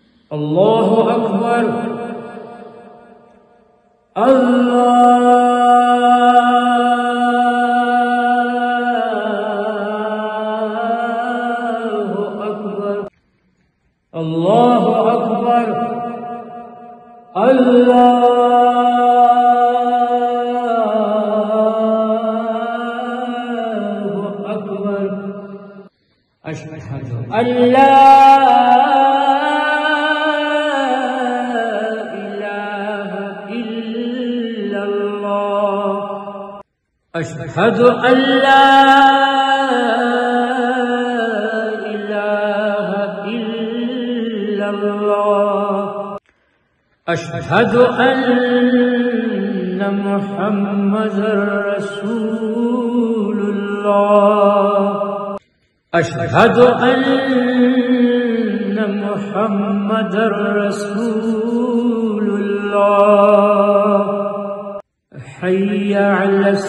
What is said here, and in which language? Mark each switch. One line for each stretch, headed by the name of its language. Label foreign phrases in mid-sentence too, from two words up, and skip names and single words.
Arabic: اللہ اکبر اللہ اکبر اللہ اکبر اللہ اکبر اشہد ان لا أشهد أن لا إله إلا الله أشهد أن محمدا رسول الله أشهد أن محمدا رسول الله حي على